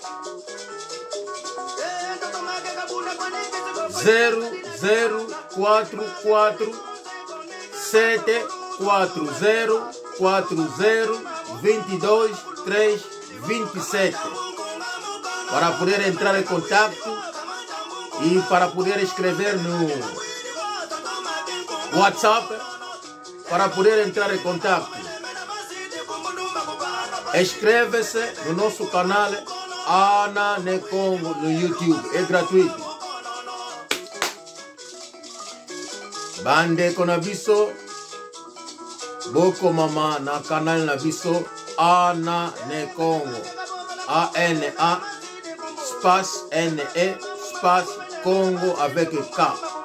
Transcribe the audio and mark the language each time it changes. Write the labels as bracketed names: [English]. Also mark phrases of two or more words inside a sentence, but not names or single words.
[Portuguese] 0044 740 40 22 3 27 para poder entrar em contato e para poder escrever no WhatsApp para poder entrar em contato. Inscreve-se no nosso canal Ana ne Kongo no YouTube, é gratuito. [Lingala] Bande kona biso boko mama na canal na biso Ana ne Kongo, [French] A-N-A espace N-E espace Congo avec K.